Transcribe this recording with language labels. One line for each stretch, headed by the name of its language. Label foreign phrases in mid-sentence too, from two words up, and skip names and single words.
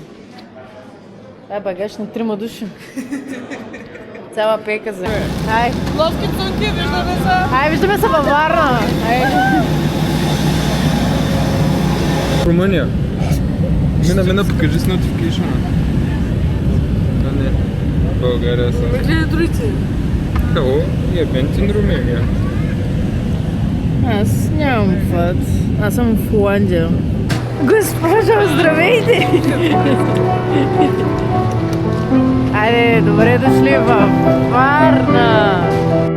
Bulgarian: Това е багаж на 3 души. Цяла пейка за... Ай! Ловки цунки, виждаме се. Ай, виждаме се във Варна! Ай! Румъния. Мина, покажи с notification. А не. България съм. Гледай другите.
English: Hello, event in Romania.
Bulgarian: Аз нямам път. Аз съм в Холандия. Госпожо, здравейте! Айде, добре дошли в Варна!